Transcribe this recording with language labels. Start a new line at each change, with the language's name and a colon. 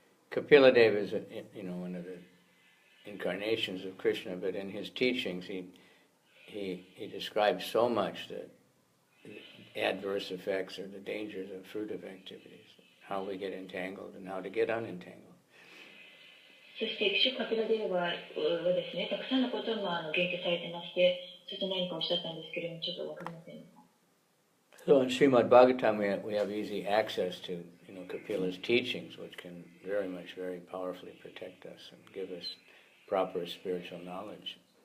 English: Kapila Deva is, one of the incarnations of Krishna, but in his teachings he describes so much the adverse effects or the dangers of fruitive activities, how we get entangled and how to get unentangled.
Japanese: そして騎手カピラデーバはですね、たくさんのことを言及されてまして、ちょっと何かおっしゃったんですけれども、ちょっとわかりません。
English: So in Srimad Bhagavatam we have easy access to Kapila's teachings, which can very powerfully protect us and give us proper spiritual knowledge.